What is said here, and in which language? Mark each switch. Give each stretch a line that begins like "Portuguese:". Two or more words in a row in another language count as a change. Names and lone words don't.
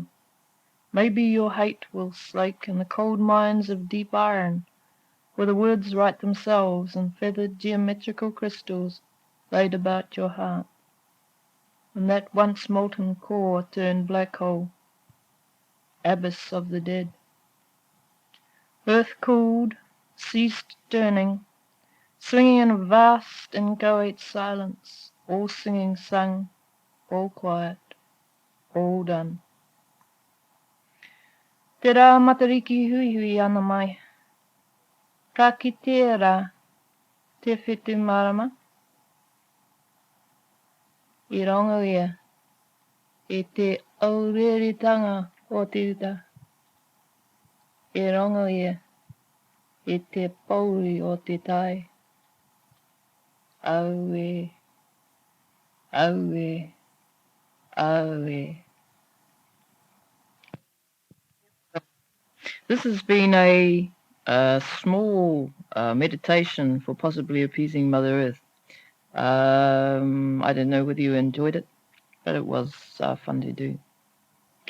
English: Maybe your hate will slake in the cold mines of deep iron, where the words write themselves in feathered geometrical crystals laid about your heart, and that once molten core turned black hole, abyss of the dead. Earth cooled, ceased turning, swinging in vast inchoate silence, all singing sung, all quiet, all done.
Māori: Te rā matariki hui hui ana mai, ka kitera te whitu marama, I rongo ia e te aureritanga o te uta, I rongo ia e te pauri o te tai, aue, aue, aue.
English: This has been a small meditation for possibly appeasing Mother Earth. I don't know whether you enjoyed it, but it was fun to do.